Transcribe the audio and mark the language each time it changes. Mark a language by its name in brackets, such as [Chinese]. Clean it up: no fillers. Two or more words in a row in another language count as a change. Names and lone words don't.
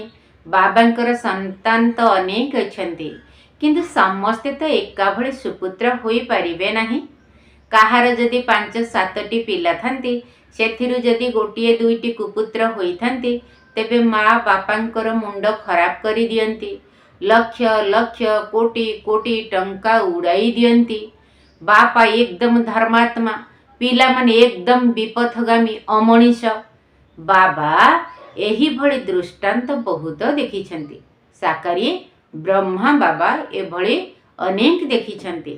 [Odia] ବାବାଙ୍କର ସନ୍ତାନ ତ ଅନେକ ଅଛନ୍ତି କିନ୍ତୁ ସମସ୍ତେ ତ ଏକା ଭଳି ସୁପୁତ୍ର ହୋଇ ପାରିବେ ନାହିଁ। କାହାର ଯଦି 5-7ଟି ପିଲା ଥାଆନ୍ତି ସେଥିରୁ ଯଦି ଗୋଟିଏ ଦୁଇଟି କୁପୁତ୍ର ହୋଇ ଥାଆନ୍ତି ତେବେ ମା ବାପାଙ୍କର ମୁଣ୍ଡ ଖରାପ କରି ଦିଅନ୍ତି। ଲକ୍ଷ ଲକ୍ଷ କୋଟି କୋଟି ଟଙ୍କା ଉଡ଼ାଇ ଦିଅନ୍ତି। ବାପା ଏକଦମ ଧର୍ମାତ୍ମା, ପିଲା ମାନେ ଏକଦମ ବିପଥଗାମୀ ଅମନୀଷ। ବାବା ଏହି ଭଳି ଦୃଷ୍ଟାନ୍ତ ବହୁତ ଦେଖିଛନ୍ତି। ସାକାରୀ ବ୍ରହ୍ମା ବାବା ଏଭଳି ଅନେକ ଦେଖିଛନ୍ତି।